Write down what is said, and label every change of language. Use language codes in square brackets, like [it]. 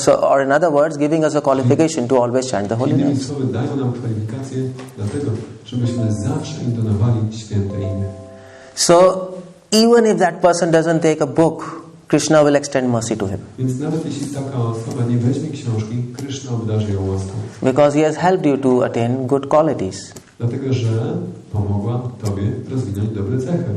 [en] Or in other words, giving us a qualification to always chant the holy [pl] Innymi [en] names. [pl] słowy, dają nam kwalifikacje dlatego, żebyśmy zawsze intonowali święte imię. [en] So even if that person doesn't take a book, Krishna will extend mercy to him. [pl] Więc nawet jeśli taka osoba nie weźmie książki, Krishna obdarzy ją łaską. [en] Because he has helped you to attain good qualities. [pl] Dlatego, że pomogła Tobie rozwinąć dobre cechy.